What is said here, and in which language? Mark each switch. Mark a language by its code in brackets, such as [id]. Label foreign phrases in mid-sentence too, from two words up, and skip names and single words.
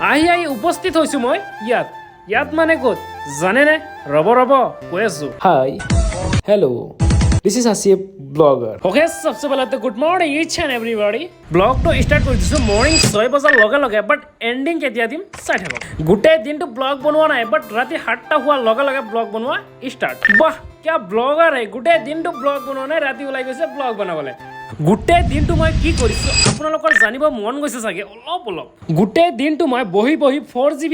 [as] আহি উপস্থিত হৈছো মই ইয়াত মানে ক'ত জানে নে ৰব কৈ আছো [en] hi hello' This is Asif blogger. [as] Okay, [hi] सबसे पहले तो [en] good morning each and everybody. Blog to start [as] কৰি দিছো morning 6 বজাৰ লগে but ending কেতিয়া দিম চাই থাকক গোটেই দিনটো ব্লগ বনোৱা নাই but ৰাতি 7টা হোৱাৰ লগে ব্লগ বনোৱা স্টাৰ্ট [hi] वाह क्या ब्लॉगर है [as] গোটেই দিনটো ব্লগ বনোৱা নাই ৰাতি ওলাই গৈছে ব্লগ বনাবলৈ গোটেই দিনটো মই কি কৰিছো আপোনালোকৰ জানিব মন গৈছে চাগে অলপ গোটেই দিনটো মই বহি 4GB